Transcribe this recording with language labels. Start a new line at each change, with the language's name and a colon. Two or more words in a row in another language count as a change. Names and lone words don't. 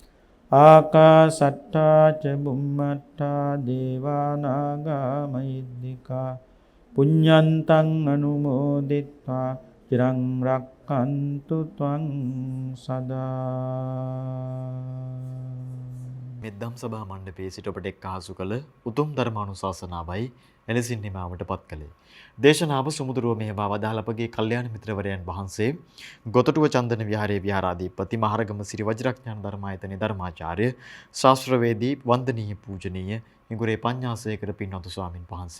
Pali: ආකාශට්ඨා ච බුම්මට්ඨා දේවා නාග මහිද්దికා පුඤ්ඤන්තං අනුමෝදිත්වා චිරං රක්ඛන්තු ත්වං සදා.
Sinhala: මෙද්දම් සභා මණ්ඩපයේ සිට ඔබට එක්කාසු කළ උතුම් ධර්මානුශාසනාවයි එලෙසින් නිමාවට පත් කළේ. දේශනාව සුමුදුරුව මෙහෙවා වදාළ අපගේ කල්යාණ මිත්‍රවරයන් වහන්සේ ගොතටුව චන්දන විහාරයේ විහාරාධිපති මහරගම සිරි වජිරඥාන ධර්මායතනයේ ධර්මාචාර්ය ශාස්ත්‍රවේදී වන්දනීය පූජනීය හිඟුරේ පඤ්ඤාසේකර පින්වත්තු ස්වාමින් වහන්සේ.